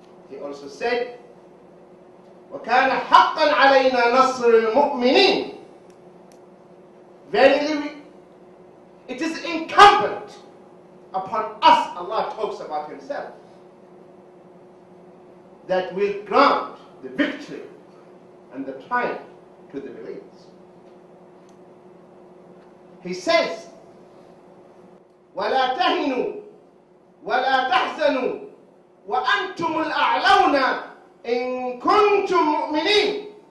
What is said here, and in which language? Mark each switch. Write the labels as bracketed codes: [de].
[en] He also said, [ar] وَكَانَ حَقًّا عَلَيْنَا نَصْرُ الْمُؤْمِنِينَ. [en] Verily, it is incumbent upon us, Allah talks about Himself, that will grant the victory and the triumph to the believers. He says, [ar] وَلَا تَهِنُوا وَلَا تَحْزَنُوا وَأَنْتُمُ الْأَعْلَوْنَ إِن كُنْتُم مُؤْمِنِينَ.